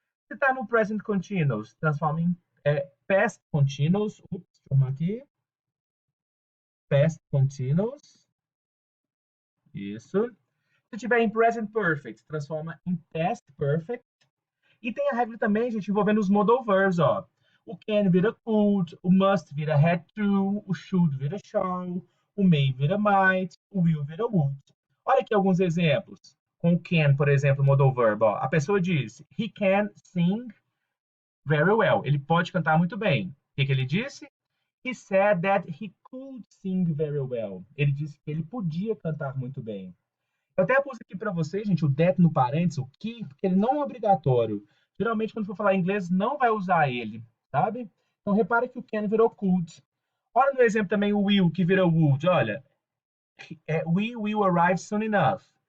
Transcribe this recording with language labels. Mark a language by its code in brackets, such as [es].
[pt] Se está no present continuous, transforma em past continuous. Ups, deixa eu arrumar aqui. [en] Past continuous. [pt] Isso. Se tiver em present perfect, transforma em past perfect. E tem a regra também, gente, envolvendo os modal verbs, ó. O can vira could, o must vira had to, o should vira shall, o may vira might, o will vira would. Olha aqui alguns exemplos. Com o can, por exemplo, modal verb, ó. A pessoa diz, [en] he can sing very well. [pt] Ele pode cantar muito bem. O que ele disse? [en] He said that he could sing very well. [pt] Ele disse que ele podia cantar muito bem. Eu até pus aqui para vocês, gente, o that no parênteses, o que, porque ele não é obrigatório. Geralmente, quando for falar inglês, não vai usar ele, sabe? Então, repara que o can virou could. Olha no exemplo também o will, que virou would. Olha, [en] we will arrive soon enough.